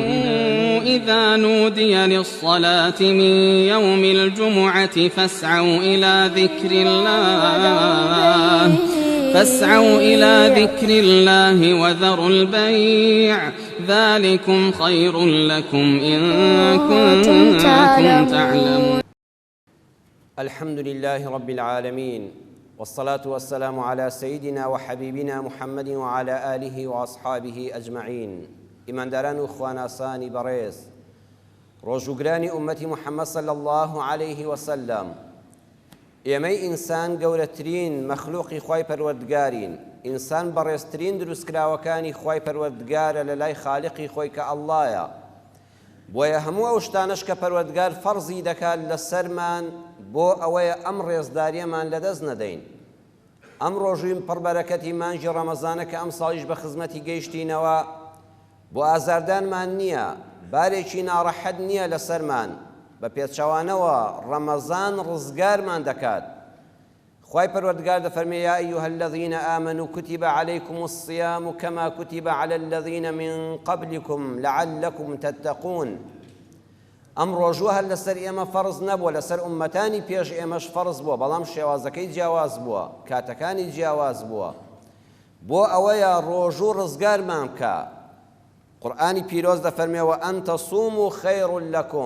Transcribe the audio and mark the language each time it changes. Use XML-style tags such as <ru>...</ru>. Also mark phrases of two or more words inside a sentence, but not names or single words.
<ar>إذا نودي للصلاة من يوم الجمعة فاسعوا إلى ذكر الله وذروا البيع ذلكم خير لكم إن كنتم تعلمون. الحمد لله رب العالمين، والصلاة والسلام على سيدنا وحبيبنا محمد وعلى آله وأصحابه أجمعين.</ar> <ckb>إمان داران وخواناساني بريز ڕۆژوگرانی ئومەتی محەممەد</ckb> <ar>صلى الله عليه وسلم،</ar> <ckb>ئێمەی ئینسان گەورەترین مەخلوقی خوای پەروەردگارین. ئینسان بەڕێزترین دروستکراوەکانی خوای پەروەردگارە لە لای خالقی خۆی کە ئەڵڵایە. بۆیە هەموو ئەو شتانەش کە پەروەردگار فەرزی دەکات لەسەرمان بۆ ئەوەیە ئەم ڕێزداریەمان لەدەست نەدەین. ئەم ڕۆژوی پڕبەرەکەتی مانجی ڕەمەزانە کە ئەم ساڵیش بە خزمەتی گەیشتینەوە، بۆ ئازاردانمان نییە، بارێکی ناڕەحەت نییە لەسەرمان، بە پێچەوانەوە ڕەمەزان ڕزگارمان دەکات. خوای پەروەردگار دەفەرمێ:</ckb> <ar>یا ئەیها الذین آمنوا کتب علیکم الصیام کما کتب علی الذین من قبلکم لعلکم تتقون.</ar> <ckb>ئەم ڕۆژوە هەر لەسەر ئێمە فەرز نەبووە، لەسەر ئومەتانی پێش ئێمەش فەرز بووە، بەڵام شێوازەکەی جیاواز بووە، کاتەکانی جیاواز بووە. بۆ ئەوەیە ڕۆژوو ڕزگارمان بکە. قورئانی پیرۆز دەفەرمێ:</ckb> <ar>وەئەن تەصوموا خەیڕ لەکم.</ar>